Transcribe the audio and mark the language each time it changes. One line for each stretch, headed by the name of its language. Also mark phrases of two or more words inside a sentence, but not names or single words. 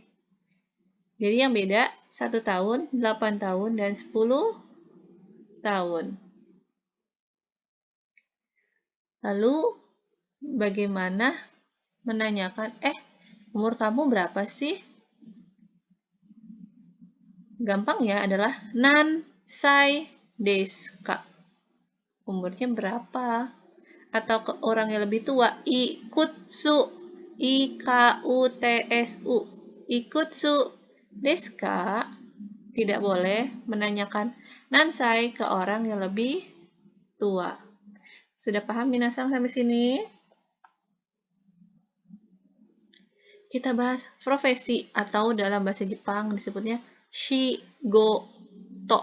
Indonesian: Jadi yang beda 1 tahun, 8 tahun, dan 10 tahun. Lalu bagaimana menanyakan, umur kamu berapa sih? Gampangnya adalah
Japanese: 何歳ですか.
Indonesian: Umurnya berapa? Atau ke orang yang lebih tua,
Japanese: いくつ、いくつ、いくつですか.
Indonesian: Tidak boleh menanyakan nansai ke orang yang lebih tua. Sudah paham minasang sampai sini? Kita bahas profesi atau dalam bahasa Jepang disebutnya shigoto.